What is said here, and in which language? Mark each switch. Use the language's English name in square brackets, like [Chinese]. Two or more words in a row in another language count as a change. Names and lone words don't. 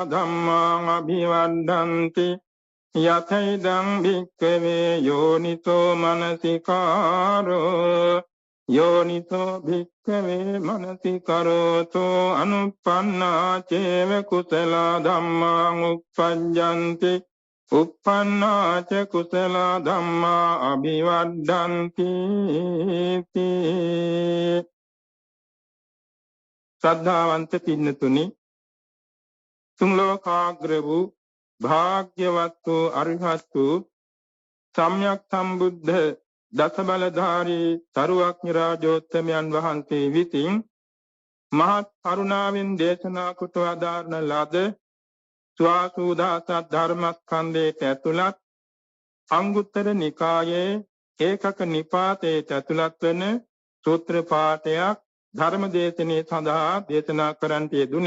[Pali] ධම්මා අභිවර්ධන්ති යතයිදං භික්ඛවේ යෝනිසෝ මනසිකාරෝ යෝනිසෝ භික්ඛවේ මනසිකරෝතෝ අනුප්පන්නා චේව කුසලා ධම්මා උප්පජ්ජන්ති උප්පන්නා ච කුසලා ධම්මා අභිවර්ධන්ති [Sinhala] ශ්‍රද්ධාවන්ත පින්නතුනි තුන් ලෝකාග්‍ර වූ භාග්‍යවත් වූ අරිහත් වූ සම්්‍යක් සම්බුද්ධ දසබලධාරී සරුවක්ඥ රාජෝත්තමයන් වහන්සේ විසින් මහත් කරුණාවෙන් දේශනා කොට වදාරන ලද ස්වාසුදාසත් ධර්මස්කන්ධයට ඇතුළත් අංගුත්තර නිකායේ ඒකක නිපාතයට ඇතුළත් වන සූත්‍ර පාඨයක් ධර්ම දේශනේ සඳහා දේශනා කරන්නට යෙදුනේ.